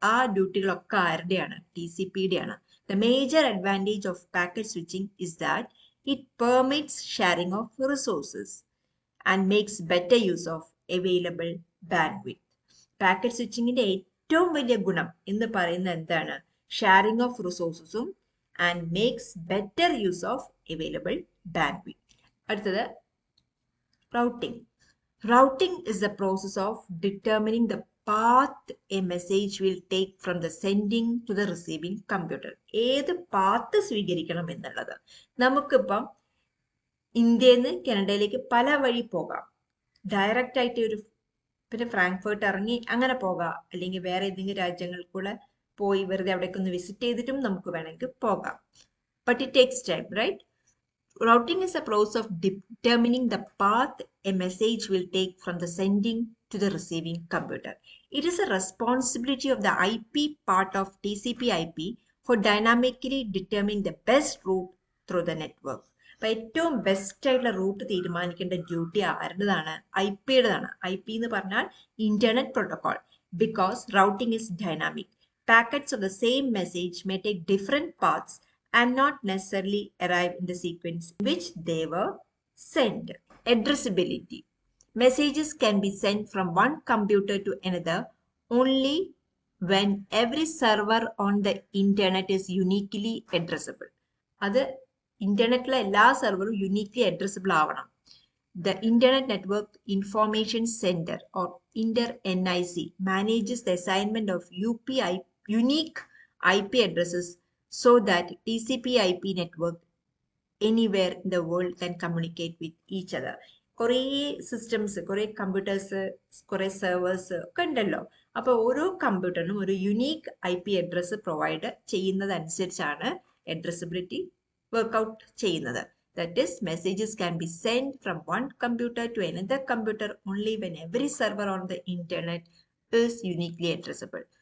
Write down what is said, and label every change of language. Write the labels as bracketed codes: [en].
[ml] ആ ഡ്യൂട്ടികളൊക്കെ ആരുടെയാണ്? TCPയുടെ ആണ്. [en] The major advantage of packet switching is that it permits sharing of resources and makes better use of available bandwidth. [ml] Packet സ്വിച്ചിങ്ങിന്റെ ഏറ്റവും വലിയ ഗുണം എന്ന് പറയുന്നത് എന്താണ്? [en] Sharing of റിസോഴ്സസും and makes better use of available bandwidth. [ml] അടുത്തത് [en] routing. Routing is the process of determining the path a message will take from the sending to the receiving computer. [ml] ഏത് path സ്വീകരിക്കണം എന്നുള്ളത്. നമുക്കിപ്പം ഇന്ത്യയിൽ നിന്ന് കാനഡയിലേക്ക് പല വഴി പോകാം. ഡയറക്റ്റ് ആയിട്ട് ഒരു പിന്നെ ഫ്രാങ്ക്ഫർട്ട് ഇറങ്ങി അങ്ങനെ പോകാം, അല്ലെങ്കിൽ വേറെ ഏതെങ്കിലും രാജ്യങ്ങൾക്കൂടെ പോയി വെറുതെ അവിടേക്ക് ഒന്ന് വിസിറ്റ് ചെയ്തിട്ടും നമുക്ക് വേണമെങ്കിൽ പോകാം. [en] But it takes time, right? Routing is a process of determining the path a message will take from the sending to the receiving computer. It is a responsibility of the IP part of TCP/IP for dynamically determining the best route through the network. [ml] അപ്പോൾ ഏറ്റവും best ആയിട്ടുള്ള root തീരുമാനിക്കേണ്ട duty ആരുടേതാണ്? IP-യുടേതാണ്. IP എന്ന് പറഞ്ഞാൽ internet protocol. [en] Because routing is dynamic. Packets of the same message may take different paths and not necessarily arrive in the sequence in which they were sent. Addressability. Messages can be sent from one computer to another only when every server on the internet is uniquely addressable. [ml] അത് ഇന്റർനെറ്റിലെ എല്ലാ സെർവറും യൂണിക്ലി addressable ആവണം. [en] The Internet Network Information Center or INTER-NIC manages the assignment of unique IP addresses so that TCP/IP network anywhere in the world can communicate with each other. [ml] കുറേ systems, കുറേ computers, കുറേ servers ഒക്കെ ഉണ്ടല്ലോ. അപ്പോൾ ഓരോ കമ്പ്യൂട്ടറിനും ഒരു unique IP address provide ചെയ്യുന്നതനുസരിച്ചാണ് അഡ്രസ്സബിലിറ്റി workout ചെയ്യുന്നത്. [en] That is, messages can be sent from one computer to another computer only when every server on the internet is uniquely addressable.